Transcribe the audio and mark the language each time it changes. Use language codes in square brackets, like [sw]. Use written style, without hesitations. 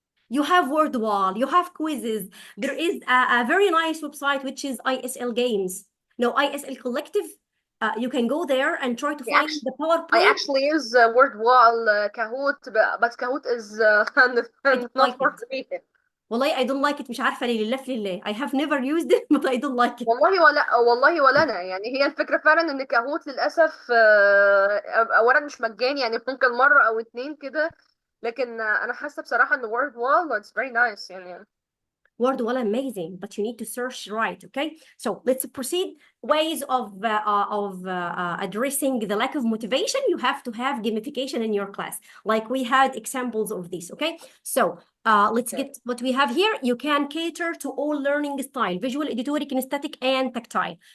[en] You have word wall, you have quizzes. There is a very nice website which is ISL Games. No, ISL Collective. You can go there and try to find the PowerPoint. I actually use word wall Kahoot, but Kahoot is not for free. [ar] والله [en] I don't like it. [ar] مش عارفة ليه، لله في لله. I have never used it but I don't like it. والله ولا انا، يعني هي الفكرة فعلا ان كاهوت للاسف اولا مش مجاني، يعني ممكن مرة او اتنين كده، لكن انا حاسة بصراحة ان word wall [en] it's very nice [ar] يعني. [en] Word wall amazing, but you need to search right, okay? So let's proceed. Ways of addressing the lack of motivation. You have to have gamification in your class, like we had examples of this, okay? So let's get what we have here. You can cater to all learning style: visual, auditory, kinesthetic, and tactile.